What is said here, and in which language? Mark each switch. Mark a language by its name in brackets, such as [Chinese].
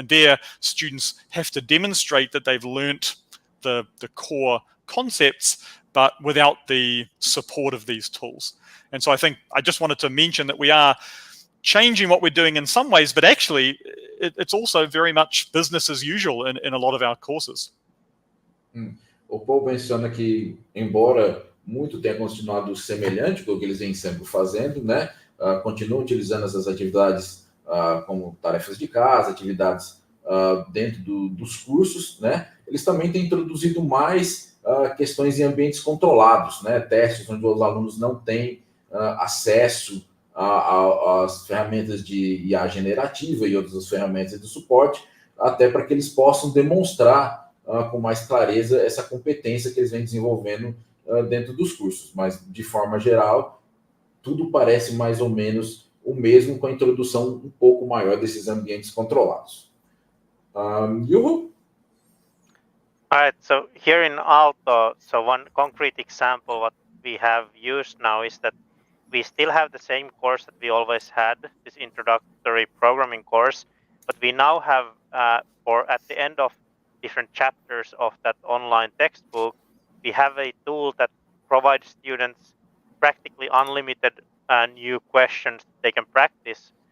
[English] And there, students have to demonstrate that they've learnt the core concepts, but without the support of these tools. And so I think I just wanted to mention that we are changing what we're doing in some ways, but actually it's also very much business as usual in a lot of our courses. [Portuguese] O Paul menciona que, embora muito tenha continuado semelhante com o que eles vêm sempre fazendo, né, continuam utilizando essas atividades como tarefas de casa, atividades dentro dos cursos, né, eles também têm introduzido mais questões em ambientes controlados, né, testes onde os alunos não têm acesso às ferramentas de IA generativa e outras ferramentas de suporte, até para que eles possam demonstrar com mais clareza essa competência que eles vêm desenvolvendo dentro dos cursos. Mas, de forma geral, tudo parece mais ou menos o mesmo, com a introdução um pouco maior desses ambientes controlados. Juho? [English] All right, so here in Aalto, so one concrete example what we have used now is that we still have the same course that we always had, this introductory programming course, but we now have, for at the end of different chapters of that online textbook, we have a tool that provides students practically unlimited new questions they can practice.